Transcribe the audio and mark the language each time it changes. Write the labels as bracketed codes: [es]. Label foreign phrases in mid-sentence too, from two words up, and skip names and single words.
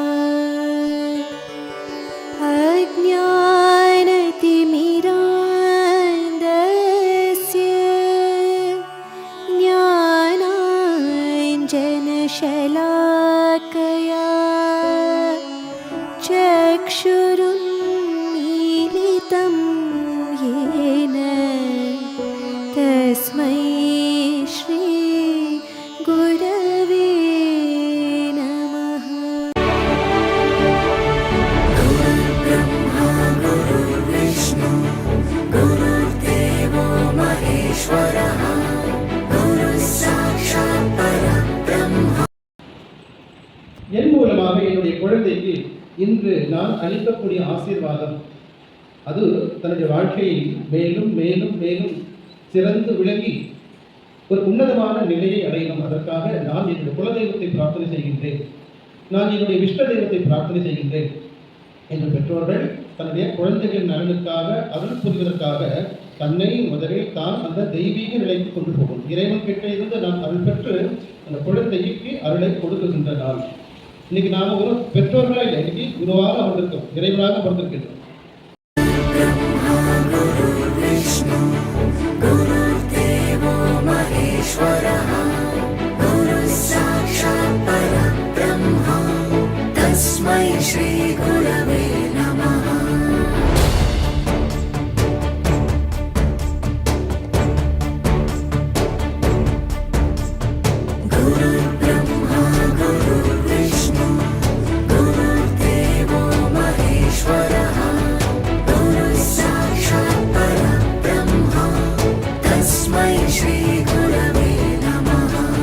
[sa] अज्ञानतिमिरान्धस्य ज्ञानाञ्जनशलाकया चक्षुरुन्मीलितं येन तस्मै श्री गुरवे नमः। गुरुर्ब्रह्मा गुरुर्विष्णु गुरुर्देवो महेश्वरः गुरुः साक्षात् परब्रह्म। [ta] என் மூலமாக என்னுடைய குழந்தைக்கு இன்று நான் அளிக்கக்கூடிய ஆசீர்வாதம் அது தன்னுடைய வாழ்க்கையில் மேலும் மேலும் மேலும் சிறந்து விளங்கி ஒரு உன்னதமான நிலையை அடையணும். அதற்காக நான் என்னுடைய குலதெய்வத்தை பிரார்த்தனை செய்கின்றேன், நான் என்னுடைய விஷ்ண தெய்வத்தை பிரார்த்தனை செய்கின்றேன் என்று பெற்றோர்கள் தன்னுடைய குழந்தைகளின் நலனுக்காக அருள் புரிவதற்காக தன்னை முதலில் தான் அந்த தெய்வீக நிலைக்கு கொண்டு போகும். இறைவன் கிட்ட இருந்து நாம் அருள் பெற்று அந்த குழந்தைக்கு அருளை கொடுக்குகின்ற நாள். இன்னைக்கு நாம ஒரு பெற்றோர்களா இல்லை, இன்னைக்கு குருவாக அமர்ந்திருக்கோம், இறைவனாக அமர்ந்திருக்கின்றோம். [sa] ब्रह्मा गुरुर्विष्णु गुरुर्देवो महेश्वरः गुरुः साक्षात् परब्रह्म तस्मै श्री गुरवे नमः। गुरुर्ब्रह्मा गुरुर्विष्णु गुरुर्देवो महेश्वरः गुरुः साक्षात् परब्रह्म तस्मै श्री गुरवे नमः।